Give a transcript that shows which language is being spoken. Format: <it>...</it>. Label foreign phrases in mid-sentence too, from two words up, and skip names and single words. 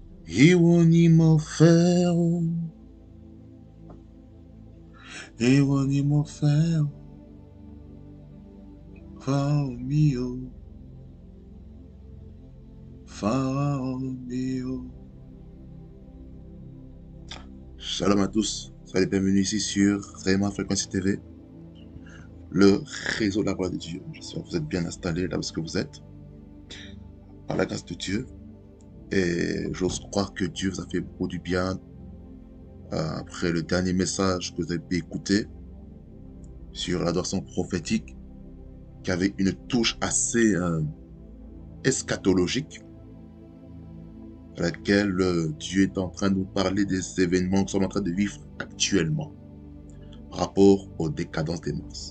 <yo>Ìwọ ni mo fẹ́ o, ìwọ ni mo fẹ́ o, fáwọn mi o, fáwọn mi o.</yo> <fr>Shalom à tous, soyez les bienvenus ici sur Réma Fréquency TV, le réseau de la gloire de Dieu. J'espère que vous êtes bien installés là où ce que vous êtes, par la grâce de Dieu. Et j'ose croire que Dieu vous a fait beaucoup du bien après le dernier message que vous avez pu écouter sur l'adoration prophétique, qui avait une touche assez eschatologique, à laquelle Dieu est en train de nous parler des événements que nous sommes en train de vivre actuellement, par rapport aux décadences des mœurs.</fr>